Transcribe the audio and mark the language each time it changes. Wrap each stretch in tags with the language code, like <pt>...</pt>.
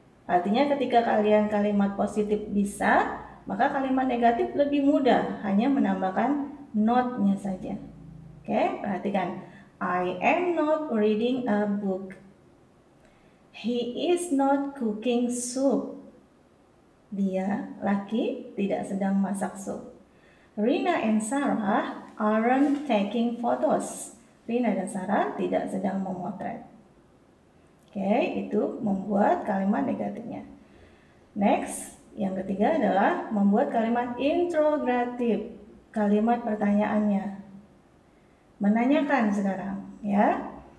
<id>Artinya ketika kalian kalimat positif bisa, maka kalimat negatif lebih mudah, hanya menambahkan not-nya saja. Oke, perhatikan.</id> <en>I am not reading a book. He is not cooking soup.</en> <id>Dia, laki, tidak sedang masak sup.</id> <en>Rina and Sarah aren't taking photos.</en> <id>Rina dan Sarah tidak sedang memotret. Oke, itu membuat kalimat negatifnya. Next, yang ketiga adalah membuat kalimat interrogatif. Kalimat pertanyaannya. Menanyakan sekarang, ya.</id>